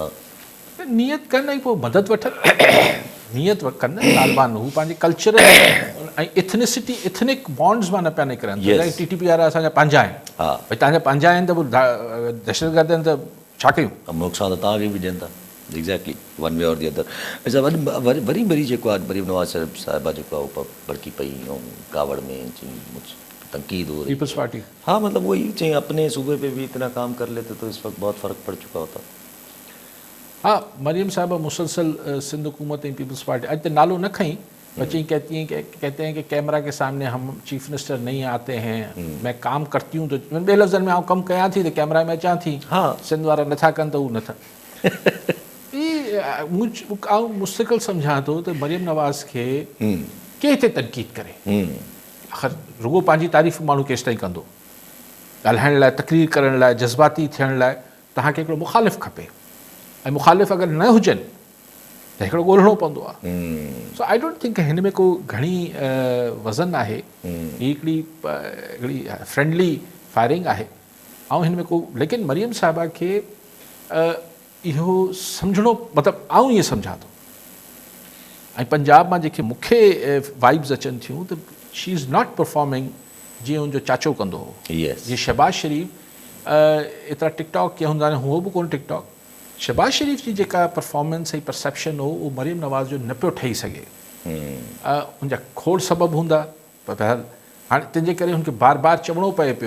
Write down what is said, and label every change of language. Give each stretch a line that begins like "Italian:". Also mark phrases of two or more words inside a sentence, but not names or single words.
Sindhi: नियत कनि ऐं पोइ मदद वठनि। नियत कनि तालिबान, हू पंहिंजे कल्चरल ऐं इथनिसिटी इथनिक बॉन्ड्स मां न पिया निकिरनि। TTP वारा असांजा पंहिंजा आहिनि, भई तव्हांजा पंहिंजा आहिनि त पोइ दहशतगर्द आहिनि त छा कयूं? नुक़सानु त तव्हांखे बि ॾियनि था
English: exactly one way or the other.
Sindhi: अच्छा वरी जेको आहे मरीम नवाज़ साहिबा जेको आहे उहो भड़की पई ऐं कावड़ में
Urdu: تنقید ہو رہی
Sindhi: पीपल्स पार्टी।
Urdu: ہاں مطلب وہی چئی اپنے صوبے پہ بھی اتنا کام کر لیتے تو اس وقت بہت فرق پڑ چکا ہوتا.
Sindhi: हाँ, मरीम साहिबा मुसलसल सिंध हुकूमत ऐं पीपल्स पार्टी अॼु त नालो न खईं,
Urdu: بچی کہتے ہیں کہ کیمرہ کے سامنے ہم
English: Chief Minister
Urdu: نہیں آتے ہیں، میں کام کرتی ہوں تو
Sindhi: ॿिए लफ़्ज़नि में आउं कमु कयां थी त कैमरा में अचां थी। हाँ, सिंध वारा नथा कनि त उहो नथा। आउं मुस्तक़िल सम्झां थो त मरीम नवाज़ खे के हिते तनक़ीद करे, आख़िर रुगो पंहिंजी तारीफ़ माण्हू केसि ताईं कंदो? ॻाल्हाइण लाइ, तकरीर करण लाइ, जज़्बाती थियण लाइ तव्हांखे हिकिड़ो मुख़ालिफ़ खपे, ऐं मुख़ालिफ़ अगरि न हुजनि त हिकिड़ो ॻोल्हणो पवंदो आहे। सो
English: I don't think
Sindhi: हिन में को घणी वज़न आहे। ही हिकिड़ी
English: friendly firing
Sindhi: आहे ऐं हिन में को, लेकिन मरीम साहिबा खे इहो सम्झणो, मतिलबु आउं ईअं सम्झां थो। ऐं पंजाब मां जेके मूंखे वाइब्स अचनि थियूं त
English: she is not performing
Sindhi: जीअं हुनजो चाचो कंदो हो। जीअं शहबाज़ शरीफ़ एतिरा टिकटॉक कीअं हूंदा आहिनि, हुओ बि कोन टिकटॉक। शहबाज़ शरीफ़ जी जेका परफॉर्मेंस ऐं परसेप्शन हो उहो मरीम नवाज़ जो न पियो ठही सघे। हुनजा खोड़ सबबु हूंदा, पर बहरहाल हाणे तंहिंजे करे हुनखे बार बार चवणो पए पियो।